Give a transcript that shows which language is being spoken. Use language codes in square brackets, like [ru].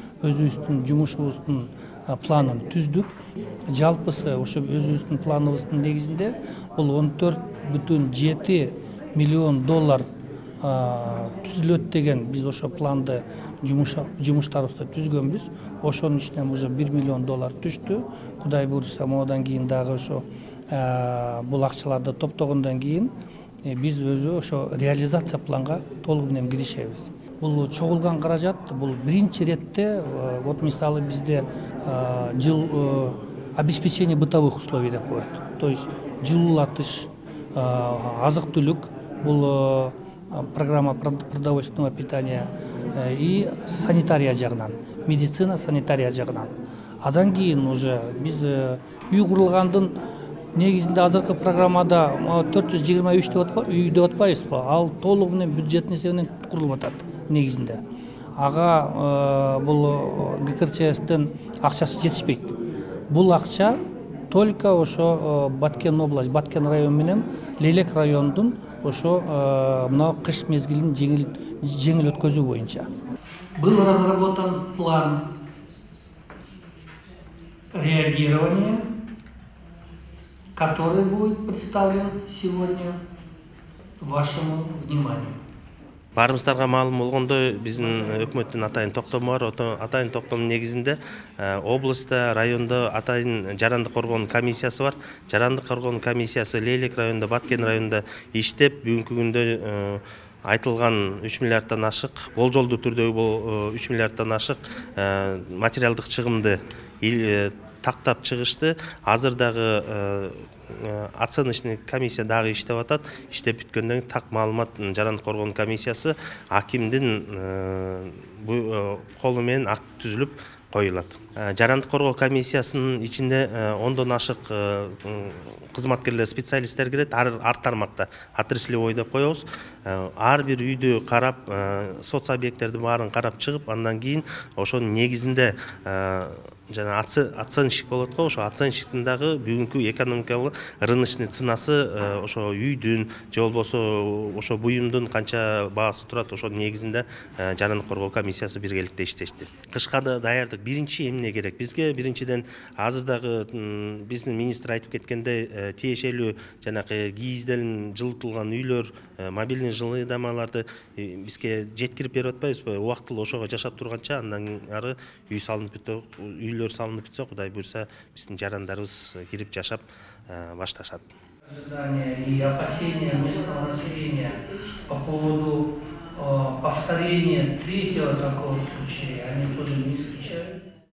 [ky] Өзүбүздүн жумушубуздун планын түздүк. Жалпысы ошо өзүбүздүн планыбыздын негизинде бул 14,7 миллион доллар түзүлөт деген биз ошо планды жумуштарыбызды түзгөнбүз. Ошонун ичинен уже 1 миллион доллар түштү. Кудай буйрса, модан кийин дагы ошо бул акчаларды топтогондон кийин биз өзү ошо реализация планга толук менен киришебиз. Бул чогулган каражат, бул биринчи иретте, вот мисалы бизде жыл [ru] обеспечение бытовых условий [ky] деп коет. То есть жылуулатыш, азык-түлүк, бул программа [ru] продовольственного питания [ky] и санитария жагынан, медицина, санитария жагынан. Адан кийин уже биз үй курулгандын негизинде азыркы программада 423 үй деп атпайбызбы? Ал толугу менен бюджеттин эсебинен курулуп атат негизинде. Ага бул ГКРЧСтин акчасы жетишпейт. Бул акча только ошо Баткен область, Баткен район менен Лелек райондун ошо мына кыш мезгилин жеңил өткөзүү боюнча. [ru] Был разработан план реагирования, который будет представлен сегодня вашему вниманию. [ky] Барымыздарга маалым болгондой, биздин өкмөттүн атайын токтому бар. Атайын токтомдун негизинде областта, райондо атайын жарандык коргоонун комиссиясы бар. Жарандык коргоонун комиссиясы Лейлек районунда, Баткен районунда иштеп, бүгүнкү күндө айтылган 3 миллиардтан ашык, болжолдуу түрдөгү бул 3 миллиардтан ашык материалдык чыгымды тактап чыгышты. Азыр дагы оценочный комиссия дагы иштеп атат. Иштеп бүткөндөн кийин так маалымат жарандык коргоонун комиссиясы акимдин колу менен акт түзүлүп коюлат. Жарандык коргоо комиссиясынын ичинде 10дон ашык кызматкерлер, специалисттер кирет. Ар тармакта отраслевой деп коебуз. Ар бир үйдү карап, соц объекттерди баарын карап чыгып, андан кийин ошонун негизинде жана оценщик болот го, ошо оценщиктин дагы бүгүнкү экономикалык рыночный ценасы ошо үйдүн же болбосо ошо буюмдун канча баасы турат, ошо негизинде жарандык коргоо комиссиясы биргеликте иштешти. Кышка да даярдык биринчи эмне керек? Бизге биринчиден азыр дагы биздин министр айтып кеткендей тиешелүү жанакы кийизделин жылытылган үйлөр, мобильный жылыйдамаларды бизге жеткирип берип атпайбызбы? Убактылуу ошого жашап турганча андан ары үй салынып бүтө, үйлөр салынып бүтсө, Кудай буйрса, биздин жарандарыбыз кирип жашап башташат. [ru] Ожидания и опасения местного населения по поводу повторения третьего такого случая, они тоже не исключают.